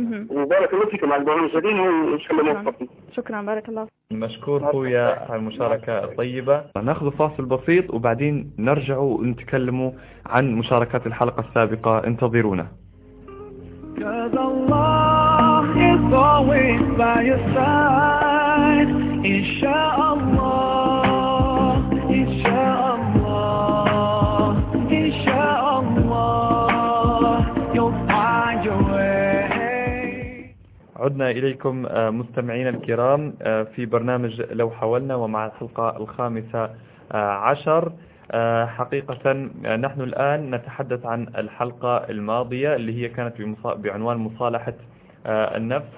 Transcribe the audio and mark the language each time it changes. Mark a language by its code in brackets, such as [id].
[ar] وبارك الله فيكم على البرنامج الجديد وان شاء الله موفقين. شكرا بارك الله. مشكور خويا على المشاركة الطيبة. ناخذ فاصل بسيط وبعدين نرجع ونتكلم عن مشاركات الحلقة السابقة، انتظرونا. [en] God Allah is always by your side. Insha Allah, Insha Allah, Insha Allah, you'll find your way. [ar] عدنا إليكم مستمعينا الكرام في برنامج لو حاولنا، ومع الحلقة 15. حقيقة نحن الآن نتحدث عن الحلقة الماضية اللي هي كانت بعنوان مصالحة النفس.